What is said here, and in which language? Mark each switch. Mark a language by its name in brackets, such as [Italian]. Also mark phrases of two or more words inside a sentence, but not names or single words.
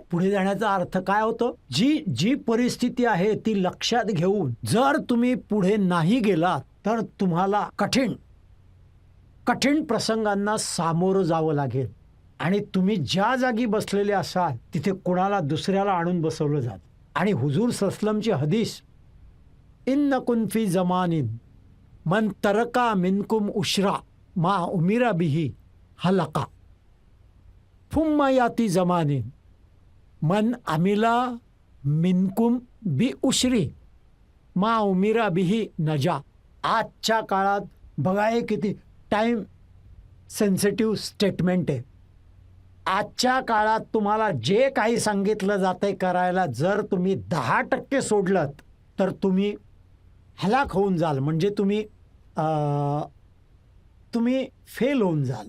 [Marathi] पुढे जाण्याचा अर्थ काय होतो? जी परिस्थिती आहे ती लक्षात घेऊन जर तुम्ही पुढे नाही गेलात तर तुम्हाला कठीण प्रसंगांना सामोरं जावं लागेल आणि तुम्ही ज्या जागी बसलेले असाल तिथे कुणाला दुसऱ्याला आणून बसवलं जात. आणि हुजूर ससलमची हदीस, [Arabic] إنكم في زمان من ترك منكم عشر ما أمر به هلك ثم يأتي زمان من عمل منكم بعشر ما أمر به نجا. [Marathi] आजच्या काळात बघा हे किती [English] time sensitive statement [Marathi] आहे. आजच्या काळात तुम्हाला जे काही सांगितलं जातंय करायला जर तुम्ही 10% सोडलं तर तुम्ही हलाक होऊन जाल, म्हणजे तुम्ही फेल होऊन जाल.